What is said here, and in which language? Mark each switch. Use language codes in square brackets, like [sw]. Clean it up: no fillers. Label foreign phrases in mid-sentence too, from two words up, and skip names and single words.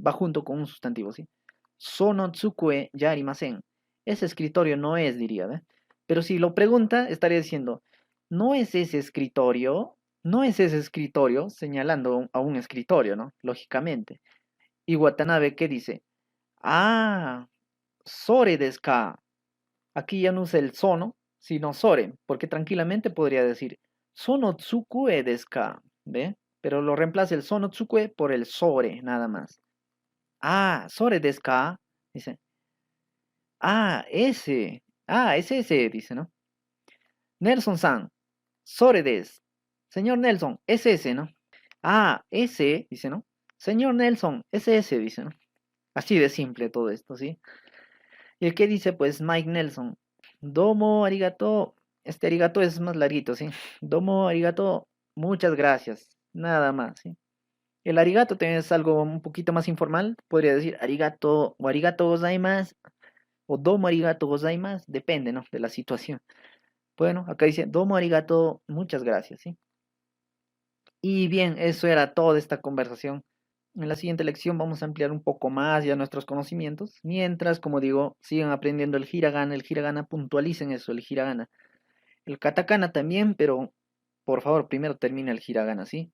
[es] Va junto con un sustantivo, ¿sí? [ja] その机じゃありません. [es] Ese escritorio no es, diría, ¿ve? Pero si lo pregunta, estaría diciendo, no es ese escritorio, no es ese escritorio, señalando a un escritorio, ¿no? Lógicamente. Y Watanabe, ¿qué dice? [ja] あ、それですか. [es] Aquí ya no usa el sono, sino sore, porque tranquilamente podría decir [ja] その机ですか, [es] ¿ve? Pero lo reemplaza el [ja] その机 [es] por el sore, nada más. [ja] あ、それですか, [es] dice. Es ese, dice, ¿no? [ja] ネルソンさん、それです. [es] Señor Nelson, es ese, ¿no? Ah, ese, dice, ¿no? Señor Nelson, es ese, dice, ¿no? Así de simple todo esto, ¿sí? ¿Y el que dice? Pues Mike Nelson. [ja] どうもありがとう. [es] Este arigato es más larguito, ¿sí? [ja] どうもありがとう. [es] Muchas gracias. Nada más, ¿sí? El arigato también es algo un poquito más informal. Podría decir arigato o [ja] ありがとうございます [es] o [ja] どうもありがとうございます. [es] Depende, ¿no? De la situación. Bueno, acá dice [ja] どうもありがとう. [es] Muchas gracias, ¿sí? Y bien, eso era toda esta conversación. En la siguiente lección vamos a ampliar un poco más ya nuestros conocimientos, mientras, como digo, sigan aprendiendo el hiragana, puntualicen eso, el hiragana. El katakana también, pero por favor, primero termina el hiragana, ¿sí?